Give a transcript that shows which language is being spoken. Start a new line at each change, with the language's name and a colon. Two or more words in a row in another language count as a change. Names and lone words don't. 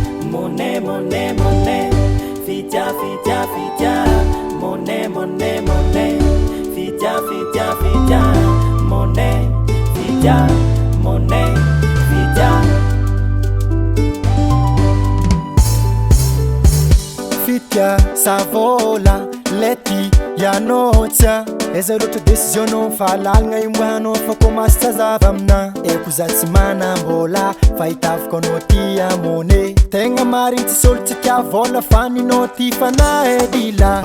English: Money, money, money.
Malagasy: Fitya, fitya, fitya.
English: Money, money, money.
Malagasy: Fitya, fitya, fitya.
English: Money, fitya, money, fitya.
Malagasy: Fitya, sa vola, leti, ya notia. Eza loatra décision fahalalagna imoanao fa komasy tazava amina eko za tsy manam-bola fa hitaviko anao ty amone tegna marigny tsy solo tsy tia vola fa ninao ty fanahy dila